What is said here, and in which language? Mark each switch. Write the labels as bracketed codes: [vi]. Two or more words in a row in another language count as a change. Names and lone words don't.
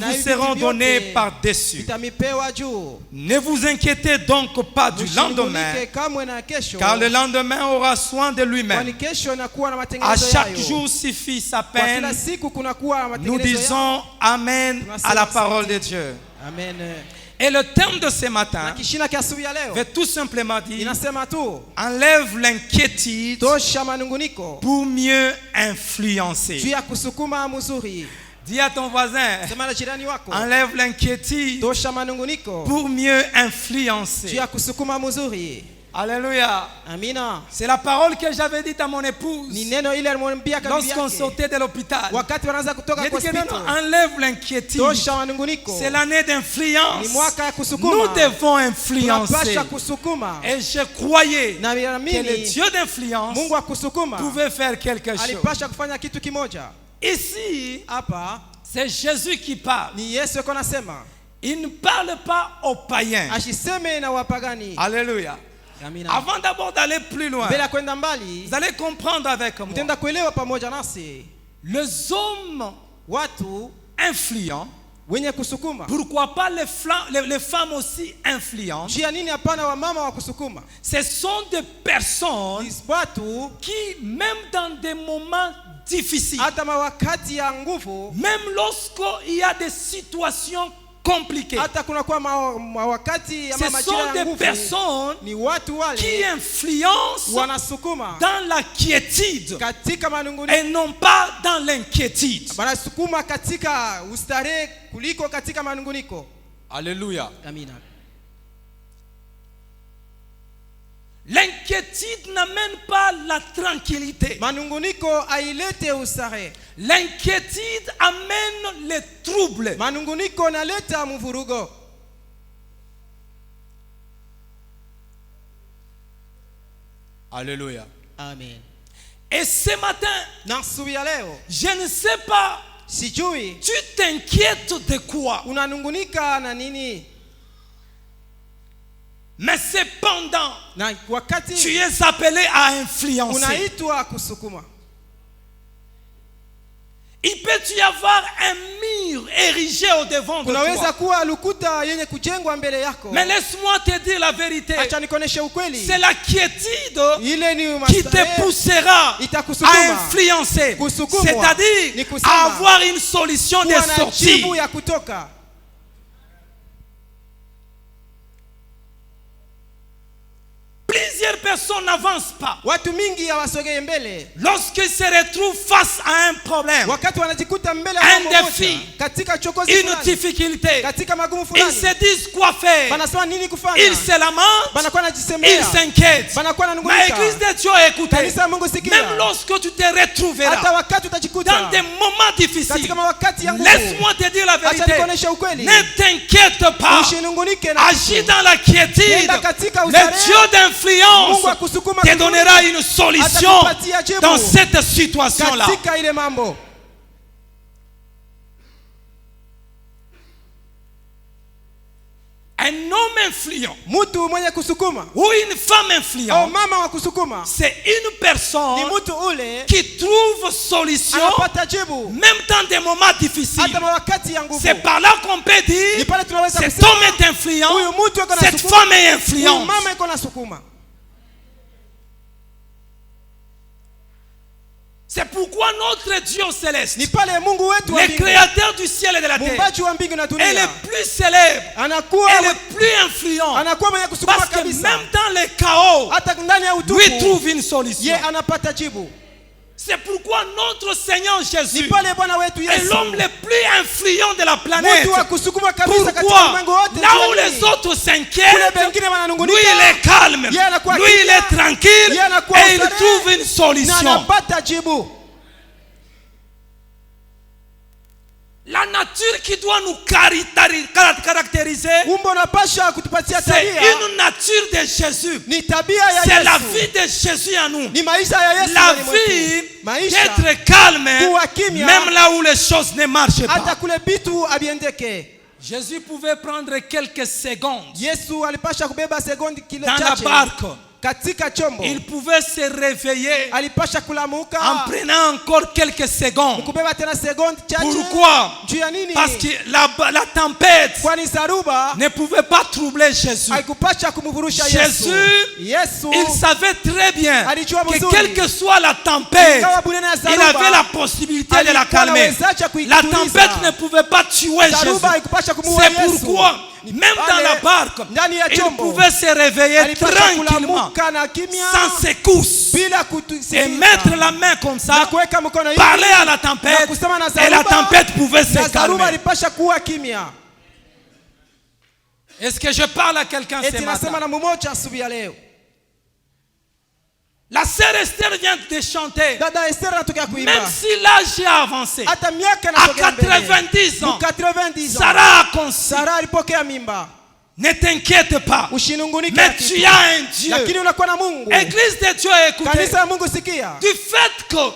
[fr] vous [sw] hivi [fr] seront [sw] vyote [fr] données par-dessus. [sw] vitamipewa juu. [fr] Ne vous inquiétez donc pas du lendemain, [sw] Mshinungunike kamwe na kesho, [fr] car le lendemain aura soin de [sw] kwani [fr] lui-même. [sw] kesho inakuwa na [fr] À [sw] matengenezo [fr] chaque [sw] yayo. [fr] jour suffit sa [sw] Kwa [fr] peine. [sw] kila siku kunakuwa na [fr] Nous [sw] matengenezo [fr] disons [sw] yayo. [fr] Amen à la parole de Dieu. [sw] Amen. [fr] Et le thème de ce [sw] Na [fr] matin [sw] kishina kia asubuhi ya leo [fr] veut tout simplement dire [sw] inasema tu [fr] enlève l'inquiétude [sw] tosha manunguniko [fr] pour mieux [sw] juu [fr] influencer. [sw] ya kusukuma mzuri. [fr] Dis à ton voisin, [sw] Sema na jirani wako [fr] enlève l'inquiétude [sw] tosha manunguniko [fr] pour mieux [sw] juu [fr] influencer. [sw] ya kusukuma mzuri. [fr] Alléluia. [sw] Amina. [fr] C'est la parole que j'avais dite à mon épouse [sw] Ni neno ile alimwambia bibi [fr] lorsqu'on [sw] yake [fr] sortait de l'hôpital. [sw] wakati wanaanza kutoka [fr] J'ai [sw] kwa [fr] dit que non, [sw] hospitali. [fr] non, enlève l'inquiétude. [sw] Tosha manunguniko [fr] C'est l'année d'influence. [sw] ni mwaka ya [fr] Nous [sw] kusukuma. [fr] devons influencer. [sw] Tunapasha kusukuma. [fr] Et je croyais [sw] Na [fr] que le [sw] naamini [fr] Dieu d'influence [sw] Mungu wa kusukuma [fr] pouvait faire quelque chose. [sw] alipasha kufanya kitu kimoja. [fr] Ici, [sw] Hapa [fr] c'est Jésus qui parle. [sw] ni Yesu yuko nasema. [fr] Il ne parle pas aux païens. [sw] Ashiseme na wapagani. [fr] Alléluia. [sw] Amina. [fr] Avant d'abord d'aller plus loin, [sw] Mbele ya kwenda mbali, [fr] vous allez comprendre avec moi. [sw] mtenda kuelewa pamoja nasi. [fr] Les hommes [sw] Watu [fr] influents, [sw] wenye kusukuma. [fr] pourquoi pas les femmes aussi influentes, [sw] Njia nini hapana wamama wa kusukuma? [fr] ce sont des personnes [sw] Ni watu [fr] qui, même dans des moments difficiles, [sw] hata mawakati ya nguvu, [fr] même lorsqu'il y a des situations compliquées, [sw] hata kunakuwa mawakati ya [fr] ce [sw] majira [fr] sont [sw] ya [fr] des [sw] nguvu, [fr] personnes [sw] ni watu [fr] qui [sw] wale [fr] influencent [sw] wanasukuma [fr] dans la quiétude [sw] katika manunguni, [fr] et non pas dans l'inquiétude. [sw] wanasukuma katika ustarehe kuliko katika manunguniko. [fr] Alléluia. [sw] Amina. [fr] L'inquiétude n'amène pas la tranquillité. [sw] Manunguniko ailete ustarehe. [fr] L'inquiétude amène les troubles. [sw] Manunguniko naleta mvurugo. [fr] Alléluia. [sw] Amen. [fr] Et ce matin, [sw] Na asubuhi ya leo [fr] je ne sais pas, [sw] sijui [fr] tu t'inquiètes de quoi? [sw] unanungunika na nini, [fr] Mais cependant, [sw] na [fr] tu [sw] wakati [fr] es appelé à influencer. [sw] unaitwa kusukuma. [fr] Il peut y avoir un mur érigé au devant de [sw] Kunaweza [fr] toi. [sw] kuwa lukuta yenye kujengwa mbele yako. [fr] Mais laisse-moi te dire la vérité. [sw] Acha nikoneshe ukweli. [fr] C'est la quiétude [sw] Ile ni [fr] qui te [sw] mastarehe [fr] poussera [sw] itakusukuma [fr] à influencer. [sw] kusukumwa, [fr] C'est-à-dire [sw] ni kusema, [fr] à avoir une solution de [sw] kuwa na [fr] sortie. [sw] jibu ya kutoka. [fr] Plusieurs personnes n'avancent pas. [sw] Watu mingi hawasogei mbele. [fr] Lorsqu'ils se retrouvent face à un problème, [sw] Wakati wanajikuta mbele ya [fr] Un [sw] mambo [fr] défi, [sw] moja, katika chokozi [fr] une [sw] fulani, [fr] difficulté, [sw] katika magumu [fr] ils [sw] fulani, [fr] se disent quoi faire. [sw] banasema nini kufanya? [fr] Ils se lamentent, [sw] Banakuwa [fr] ils [sw] najisemea, [fr] s'inquiètent. [sw] banakuwa [fr] Mais [sw] nanungunika. [fr] Église de Dieu, écoutez, [sw] Kanisa ya Mungu sikia. [fr] même lorsque tu te retrouveras [sw] Hata wakati [fr] dans [sw] utajikuta [fr] des moments difficiles, [sw] katika mawakati ya nguvu, [fr] laisse-moi te dire la [sw] acha [fr] vérité. [sw] nikuoneshe ukweli. [fr] Ne t'inquiète pas. [sw] Usinungunike na [fr] Agis [sw] kitu. [fr] dans la quiétude. [sw] Nenda katika [fr] Le [sw] ustarehe. [fr] Dieu d'influence [sw] Mungu akusukuma [fr] te [sw] kuzuri. [fr] donnera une solution [sw] Atakupatia jibu [fr] dans cette situation-là. [sw] katika ile mambo. [fr] Un homme influent [sw] mtu mwenye kusukuma [fr] ou une femme [sw] au [fr] influente, [sw] mama wa kusukuma [fr] c'est une [sw] ni [fr] personne [sw] mtu ule [fr] qui trouve solution [sw] anapata jibu [fr] même dans des moments difficiles. [sw] hata wakati ya nguvu. [fr] C'est par là qu'on peut [sw] Ni [fr] dire [sw] pale tunaweza [fr] cet [sw] kusema [fr] homme est influent, [sw] huyu mtu yuko na [fr] cette [sw] sukuma, [fr] femme est [sw] huyu [fr] influente. [sw] mama yuko na sukuma. [fr] C'est pourquoi notre Dieu céleste, [sw] Ni pale Mungu wetu wa [fr] le [sw] mbingu, [fr] créateur du ciel et de la terre, [sw] muumbaji wa mbingu na [fr] est [sw] dunia, [fr] le plus célèbre [sw] anakuwa [fr] et le plus influent. [sw] anakuwa mwenye kusukuma [fr] Parce que [sw] kabisa. [fr] même dans le chaos, [sw] Hata ndani ya [fr] lui [sw] utupu [fr] trouve une [sw] ye [fr] solution. [sw] anapata jibu. [fr] C'est pourquoi notre Seigneur [sw] Ni [fr] Jésus [sw] pale Bwana wetu [fr] est [sw] Yesu [fr] l'homme le plus influent de la planète. [sw] mtu wa kusukuma kabisa katika [fr] Pourquoi? [sw] ulimwengu wote. [fr] Là où [sw] Jua [fr] les [sw] nini? [fr] autres [sw] Kule [fr] s'inquiètent, [sw] bengine [fr] lui [sw] wananungunika, [fr] il est calme, [sw] Yeye anakuwa [fr] lui il [sw] kimya, [fr] est tranquille [sw] yeye anakuwa [fr] et il [sw] ustarehe, [fr] trouve une [sw] na [fr] solution. [sw] anapata jibu. [fr] La nature qui doit nous caractériser, [sw] Umbo napasha kutupatia [fr] c'est [sw] tabia [fr] une nature de Jésus. [sw] ni tabia ya [fr] C'est la [sw] Yesu. [fr] vie de Jésus en nous. [sw] Ni maisha ya Yesu [fr] La [sw] ndani mwetu. [fr] vie [sw] Maisha [fr] d'être calme, [sw] kuwa kimya, [fr] même là où les choses ne marchent [sw] hata [fr] pas. [sw] kule bitu abiendeke. [fr] Jésus pouvait prendre quelques secondes [sw] Yesu alipasha kubeba sekondi kile [fr] dans la [sw] chache [fr] barque. [sw] katika chombo. [fr] Il pouvait se réveiller [sw] Alipasha kulamuka [fr] en prenant encore quelques secondes. [sw] kubeba tena sekondi chache. [fr] Pourquoi? [sw] Juu ya nini? [fr] Parce que la tempête [sw] Kwani saruba [fr] ne pouvait pas troubler Jésus. [sw] haikupasha kumvurusha Yesu. [fr] Jésus, [sw] Yesu [fr] il savait très bien [sw] alijua [fr] que [sw] mzuri, [fr] quelle que soit la tempête, [sw] ingawa bunene ya [fr] il [sw] saruba, [fr] avait la possibilité de la [sw] alikuwa [fr] calmer. [sw] anawezaje [fr] La [sw] kuituliza. [fr] tempête ne pouvait pas tuer Jésus. [sw] Saruba haikupasha kumuua [fr] C'est [sw] Yesu. [fr] pourquoi, même dans la barque, [sw] ndani ya [fr] il [sw] chombo [fr] pouvait se réveiller [sw] alipasha [fr] tranquillement, [sw] kulamuka na kimya [fr] sans secousse, [sw] bila [fr] et [sw] kutusikika [fr] mettre la main comme [sw] na [fr] ça, [sw] kuweka mkono hivi [fr] parler à la [sw] na [fr] tempête, [sw] kusema na [fr] et la [sw] saruba, [fr] tempête pouvait se [sw] na saruba [fr] calmer. [sw] alipasha kuwa kimya. [fr] Est-ce que je parle à quelqu'un ce [sw] Eti nasema [fr] matin? [sw] na mumoja asubuhi ya leo. [fr] La sœur Esther vient de chanter. [sw] Dada Esther anatokea kuimba. [fr] Même si l'âge a avancé, [sw] Hata miaka [fr] à [sw] inasogea mbele. [fr] 90 ans, [sw] Mu 90 ans. [fr] Sarah a conçu. [sw] Sara alipokea mimba. [fr] Ne t'inquiète pas, [sw] Ushinungunike [fr] mais [sw] na kitu. [fr] tu as un Dieu. [sw] Lakini unakuwa na Mungu. [fr] Église de Dieu, écoutez, [sw] Kanisa ya Mungu sikia. [fr] du fait que